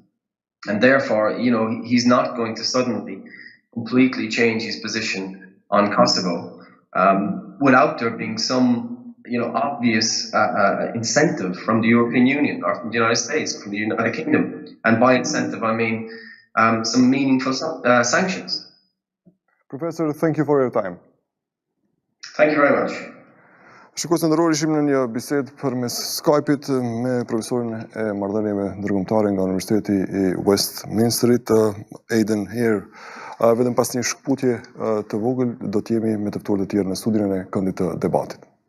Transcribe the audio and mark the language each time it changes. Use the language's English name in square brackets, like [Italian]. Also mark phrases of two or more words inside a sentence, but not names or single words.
[English] And therefore, he's not going to suddenly completely change his position on Kosovo without there being some, obvious incentive from the European Union or from the United States, from the United Kingdom. And by incentive, I mean some meaningful sanctions. Professor, thank you for your time. Thank you very much. [Albanian] Shikues të nderuar, ishim në një bisedë përmes Skype-it me profesorin e marrëdhënieve ndërkombëtare nga Universiteti i Westminsterit, Aiden Here. Vetëm pas një shkputje të vogël do të jemi me të ftuar të tjerë në studion e këndit të debatit.